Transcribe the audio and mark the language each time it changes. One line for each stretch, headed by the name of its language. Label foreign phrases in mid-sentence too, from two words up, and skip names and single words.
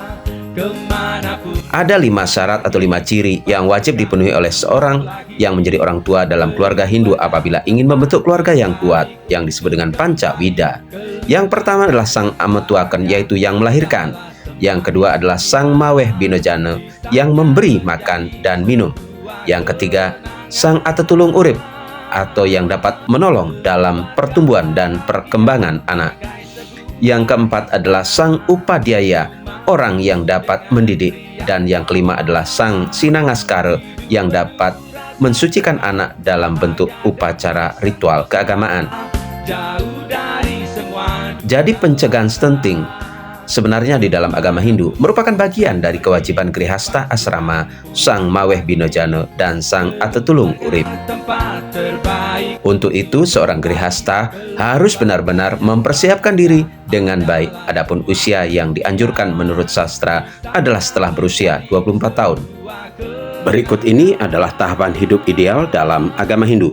Indonesian: Ada 5 syarat atau 5 ciri yang wajib dipenuhi oleh seorang yang menjadi orang tua dalam keluarga Hindu apabila ingin membentuk keluarga yang kuat, yang disebut dengan Panca Wida. Yang pertama adalah
Kawi: sang ametuaken,
Indonesian: yaitu yang melahirkan. Yang kedua adalah
Kawi: sang maweh binojana,
Indonesian: yang memberi makan dan minum. Yang ketiga,
Kawi: sang atetulung urip,
Indonesian: atau yang dapat menolong dalam pertumbuhan dan perkembangan anak. Yang keempat adalah
Kawi: sang upadhyaya,
Indonesian: orang yang dapat mendidik. Dan yang kelima adalah
Kawi: sang sinangaskara,
Indonesian: yang dapat mensucikan anak dalam bentuk upacara ritual keagamaan. Jadi pencegahan stunting sebenarnya di dalam agama Hindu merupakan bagian dari kewajiban
Sanskrit: grihasta asrama,
Kawi: sang maweh binojana,
Indonesian: dan
Kawi: sang atetulung urip.
Indonesian: Untuk itu, seorang grihasta harus benar-benar mempersiapkan diri dengan baik. Adapun usia yang dianjurkan menurut sastra adalah setelah berusia 24 tahun. Berikut ini adalah tahapan hidup ideal dalam agama Hindu.